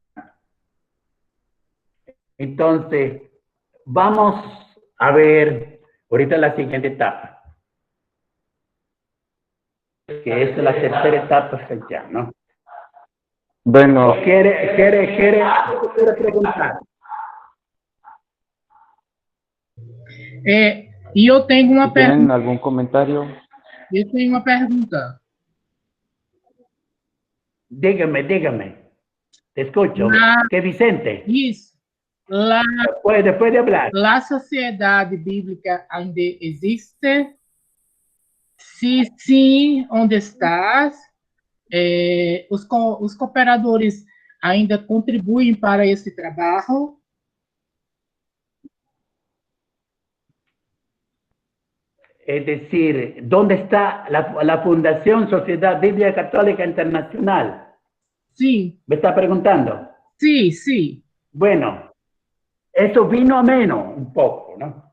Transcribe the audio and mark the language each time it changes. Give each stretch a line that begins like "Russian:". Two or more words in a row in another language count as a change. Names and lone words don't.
Spanish: Entonces, vamos a ver ahorita la siguiente etapa, que es la tercera etapa ya, ¿no? Bueno, ¿Quiere preguntar? Yo tengo una si tienen pregunta. algún comentario.
Portuguese: Eu tenho uma pergunta.
Spanish: Dígame. Te escucho. ¿Qué Vicente?
Portuguese: Isso.
Spanish: Puede hablar.
Portuguese: La sociedade bíblica ainda existe? Se sim, onde estás? Os cooperadores ainda contribuem para esse trabalho?
Spanish: Es decir, ¿dónde está la Fundación Sociedad Bíblica Católica Internacional?
Portuguese: Sim,
Spanish: ¿Me está preguntando?
Portuguese: sim.
Spanish: Bueno, eso vino a menos un poco, ¿no?